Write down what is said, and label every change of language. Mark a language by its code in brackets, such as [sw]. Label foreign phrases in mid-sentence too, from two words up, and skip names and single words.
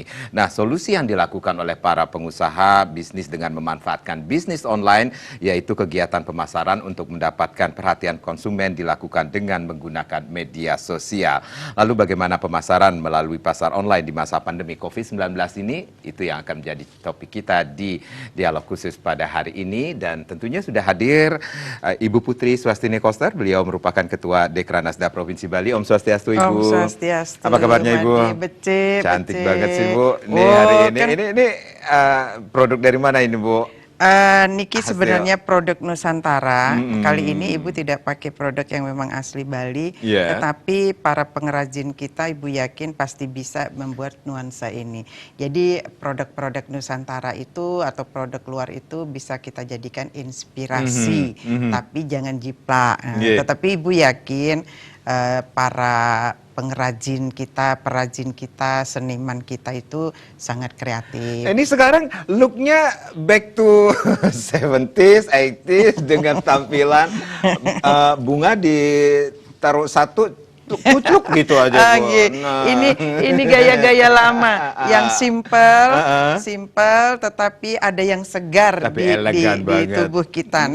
[id] Nah, solusi yang dilakukan oleh para pengusaha bisnis dengan memanfaatkan bisnis online, yaitu kegiatan pemasaran untuk mendapatkan perhatian konsumen dilakukan dengan menggunakan media sosial. Lalu bagaimana pemasaran melalui pasar online di masa pandemi COVID-19 ini? Itu yang akan menjadi topik kita di dialog khusus pada hari ini. Dan tentunya sudah hadir Ibu Putri Swastini Koster. Beliau merupakan Ketua Dekranasda Provinsi Bali. [sa] Om Swastiastu, [id] Ibu. [sa] Om Swastiastu. [id] Apa kabarnya, Ibu? Cantik banget sih, Bu. Nih hari ini kan, ini produk dari mana ini, Bu? Niki sebenarnya produk Nusantara. Kali ini Ibu tidak pakai produk yang memang asli Bali, tetapi para pengrajin kita, Ibu yakin pasti bisa membuat nuansa ini. Jadi produk-produk Nusantara itu atau produk luar itu bisa kita jadikan inspirasi, tapi jangan jiplak. Tetapi Ibu yakin para pengrajin kita, perajin kita, seniman kita itu sangat kreatif. Ini sekarang looknya [en] back to 70s, 80s [id] dengan tampilan bunga ditaruh satu kucuk gitu aja, Bu. Nah. Ini gaya-gaya lama yang simple, tetapi ada yang segar di tubuh kita.